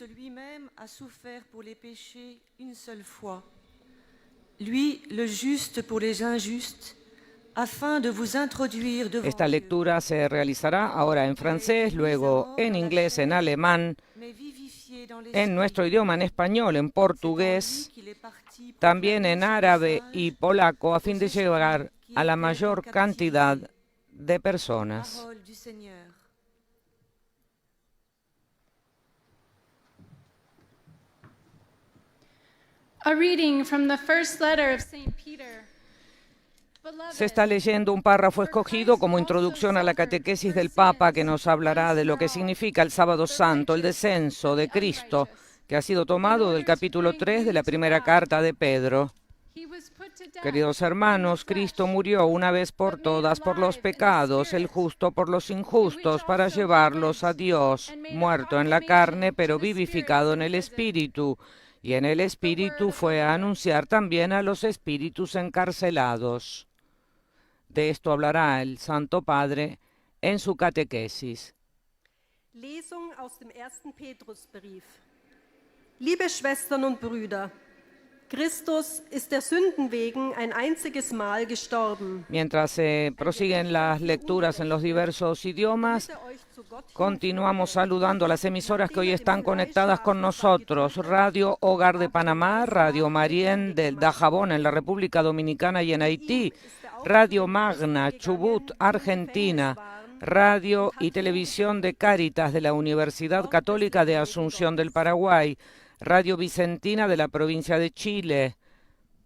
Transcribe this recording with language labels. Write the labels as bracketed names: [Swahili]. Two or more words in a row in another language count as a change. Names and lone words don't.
[Spanish] Esta lectura se realizará ahora en francés, luego en inglés, en alemán, en nuestro idioma, en español, en portugués, también en árabe y polaco, a fin de llegar a la mayor cantidad de personas. [English] A reading from the first letter of St. Peter. [Spanish] Se está leyendo un párrafo escogido como introducción a la catequesis del Papa, que nos hablará de lo que significa el Sábado Santo, el descenso de Cristo, que ha sido tomado del capítulo 3 de la primera carta de Pedro. Queridos hermanos, Cristo murió una vez por todas por los pecados, el justo por los injustos, para llevarlos a Dios, muerto en la carne, pero vivificado en el Espíritu. Y en el Espíritu fue a anunciar también a los espíritus encarcelados. De esto hablará el Santo Padre en su catequesis. [German] Lesung aus dem ersten Petrusbrief. Liebe Schwestern und Brüder, Christus ist der Sünden wegen ein einziges Mal gestorben. [Spanish] Mientras se prosiguen las lecturas en los diversos idiomas, continuamos saludando a las emisoras que hoy están conectadas con nosotros. Radio Hogar de Panamá, Radio Marién del Dajabón en la República Dominicana y en Haití, Radio Magna, Chubut, Argentina, Radio y Televisión de Cáritas de la Universidad Católica de Asunción del Paraguay, Radio Vicentina de la provincia de Chile,